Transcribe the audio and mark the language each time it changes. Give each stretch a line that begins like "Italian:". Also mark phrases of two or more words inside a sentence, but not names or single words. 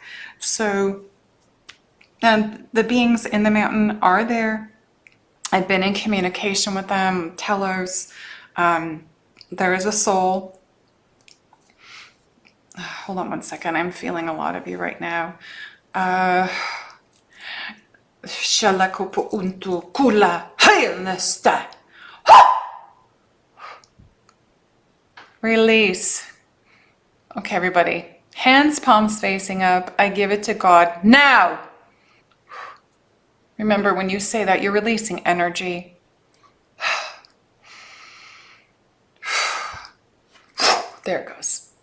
English: So, and the beings in the mountain are there. I've been in communication with them, telos. There is a soul. Hold on one second. I'm feeling a lot of you right now. Shalakupu untu kula hailnesta. Release. Okay, everybody. Hands, palms facing up. I give it to God now. Remember, when you say that, you're releasing energy. There it goes.